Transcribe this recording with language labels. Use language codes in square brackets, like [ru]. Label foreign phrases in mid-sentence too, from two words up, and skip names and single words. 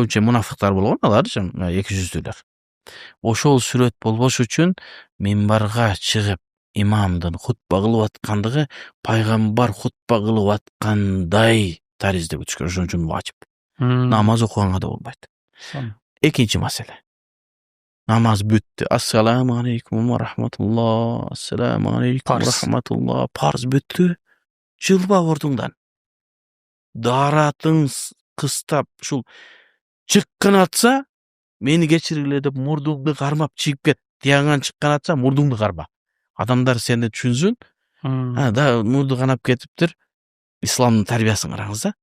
[ky] Көбүнчө мунафыктар болгон, алар эки жүздүүлөр. Ошол сүрөт болбош үчүн минбарга чыгып имамдын хутба кылып аткандыгы пайгамбар хутба кылып аткандай тариздеп өтүш керек. Ошон үчүн важип. Намаз окуганга да болбойт. Экинчи маселе. Намаз бүттү. [ar] السلام عليكم ورحمة الله. السلام عليكم ورحمة الله. [ky] Парз бүттү. Жылба ордуңдан. Даратың кыстап ушул чыккан атса, мени кечиргиле деп мурдуңду кармап чыгып кет. Тияңан чыккан атса, мурдуңду карма. Адамдар сени түшүнсүн. Да мурду канап кетиптир. Исламдын тарбиясын караңыз да.